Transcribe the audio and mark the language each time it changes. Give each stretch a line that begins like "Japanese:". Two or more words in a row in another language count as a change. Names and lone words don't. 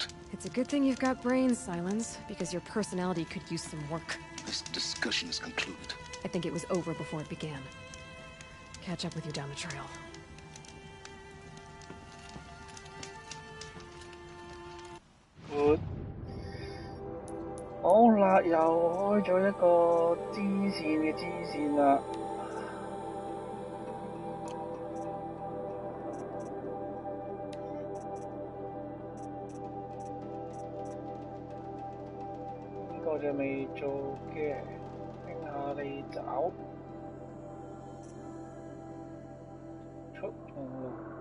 English: It's a good thing you've got brains, Silence, because your personality could use some work. This discussion is concluded. I think it was over before it began. Catch up with you down the trail. Good.
Cantonese: 好啦，又開咗一個支線嘅支線啦。呢個就未做嘅，聽下你找出紅路。